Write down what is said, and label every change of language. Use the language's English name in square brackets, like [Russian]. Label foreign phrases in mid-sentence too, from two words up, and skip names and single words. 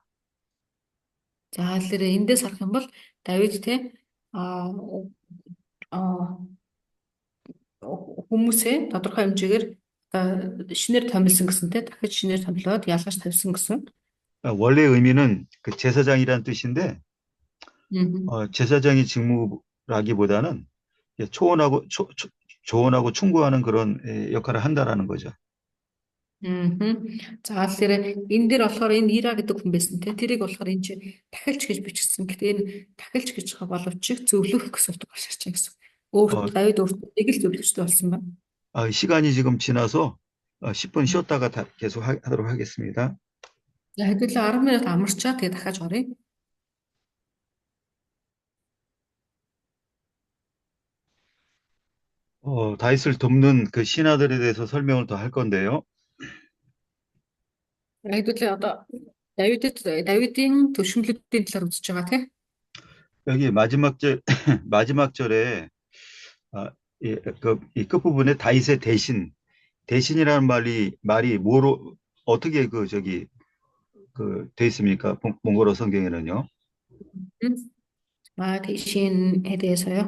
[Mongolian] За тэгэхээр эндээс харах юм бол Давид те хүмүүсээ тодорхой хэмжээгээр шинээр томилсон гэсэн те дахиж шинээр томилоод ялгаж тавьсан гэсэн. [Korean] 원래 의미는 그 제사장이라는 뜻인데 제사장의 직무라기보다는 조언하고 충고하는 그런 역할을 한다라는 거죠. [Mongolian] За тэгэхээр энэ дээр болохоор энэ Ира гэдэг хүн байсан те тэрийг болохоор энэ чи тахилч гэж бичсэн. Гэхдээ энэ тахилч гэж байгаа боловч зөвлөх гэсэн утгаар гарч ирж байгаа гэсэн. Өөрт Давид өөртөө нэг л зөвлөгчтэй болсон байна. [Korean] 시간이 지금 지나서 10분 쉬었다가 계속 하도록 하겠습니다. [Mongolian] За хэдүүлээ 10 минут амарчаа тэгээ дахиад оръё. [Korean] 다윗을 돕는 그 신하들에 대해서 설명을 더 할 건데요. [Mongolian] Хэдүүлээ одоо Давидын төшөмлөлтийн талаар үзэж байгаа тийм. [Korean] 여기 마지막 절에 이 끝부분에 다윗의 대신이라는 말이 뭐로 어떻게 돼 있습니까? 몽골어 성경에는요. 대신에 대해서요.